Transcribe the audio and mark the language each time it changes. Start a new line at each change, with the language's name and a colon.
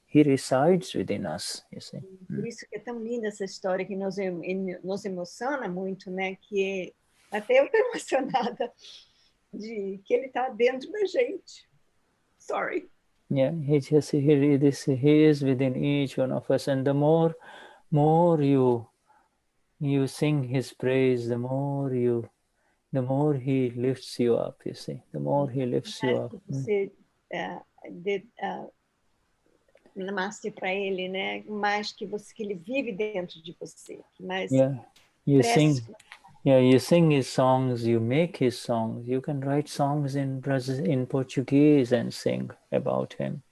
English: He resides within us, you see.
Portuguese: Por isso que é tão linda essa história, que nos emociona muito, né, que até eu estou emocionada de que ele está dentro da gente.
English: Sorry. Yeah, he is within each one of us, and the more you sing his praise, the more he lifts you up. You see, the more he lifts you up.
Portuguese: Você namaste para ele, né? Mais que ele vive dentro de você. Mais
English: you sing his songs, you make his songs. You can write songs in Portuguese and sing about him.